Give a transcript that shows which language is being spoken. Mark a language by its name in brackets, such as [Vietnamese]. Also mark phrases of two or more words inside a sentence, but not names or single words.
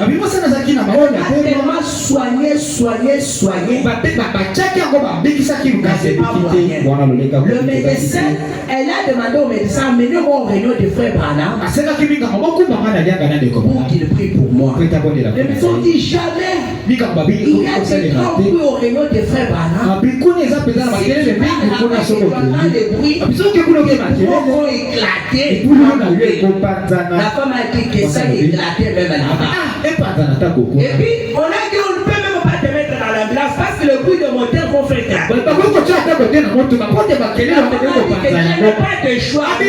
[French] Elle a tellement soigné. Le médecin, elle a demandé au médecin, amenez-moi au réunion de frère Branham pour qu'il prie pour moi. Le médecin dit jamais. Il y a des grands prix au réunion de frère Branham. des bruits, [Kongo] biso ke kuno ke [French] les poumons vont éclater. La femme a dit que ça éclatait même là-bas. Et puis, on a dit on ne peut même pas te mettre dans l'ambulance parce que le bruit de moteur vont faire éclater. On n'a pas de choix.